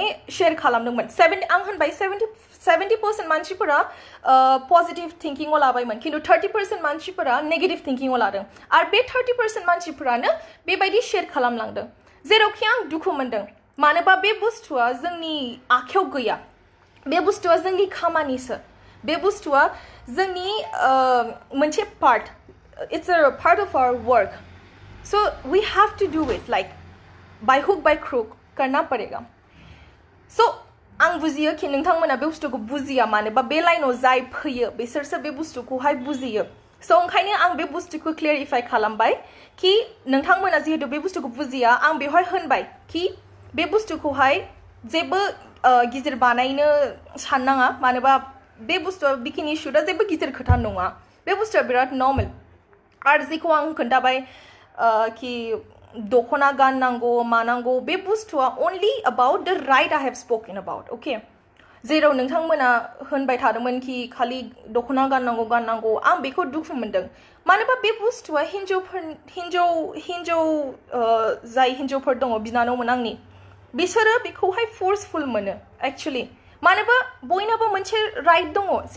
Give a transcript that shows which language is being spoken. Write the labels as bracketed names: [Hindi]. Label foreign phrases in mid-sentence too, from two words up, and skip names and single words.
[Bodo] शेयर खालामदोंमोन आं होनबाय 70% मानसिफोरा पजिटिभ थिंकिंआव लाबायमोन खिन्थु 30% मानसिफोरा नेगेटिभ थिंकिंआव लादों आरो बे 30% मानसिफोरानो बेबायदि शेयर खालामलांदों जेरावखि आं दुखु मोनदों मानोबा बे बुस्थुआ जोंनि आखायाव गैया बे बुस्थुआ जोंनि खामानिसो बे बुस्थुआ जोंनि मोनसे पार्ट [English] it's a part of our work so we have to do it like by hook by crook [Hindi] करना पड़ेगा [Bodo] सो आं बुजियो कि नोंथांमोना बे बुस्थुखौ बुजिया मानोबा बे लाइनाव जाय फैयो बिसोरसो बे बुस्थुखौहाय बुजियो So ओंखायनो आं बे बुस्थुखौ क्लियारिफाइ खालामबाय कि नोंथांमोना जिहेतु बे बुस्थुखौ बुजिया आं बेवहाय होनबाय कि बे बुस्थुखौहाय जेबो गिदिर बानायनो साननाङा मानोबा बे बुस्थुआ बिकिनि शुटआ जेबो गिदिर खोथा नङा बे बुस्थुआ बिराद नर्मेल आरो जेखौ आं खोन्थाबाय कि दखना गाननांगौ मानांगौ बे बुस्थुआ [English] only about the right I have spoken about okay [Bodo] जेराव नोंथांमोना होनबाय थादोंमोन कि खालि दखना गाननांगौ आं बेखौ दुखु मोनदों मानोबा बे बुस्थुआ हिन्जाव जाय हिन्जावफोर दङ बिनानावमोन आंनि बिसोरो बेखौहाय फोर्सफुल मोनो एक्चुअली मानोबा बयनाबो मोनसे राइट दङ जे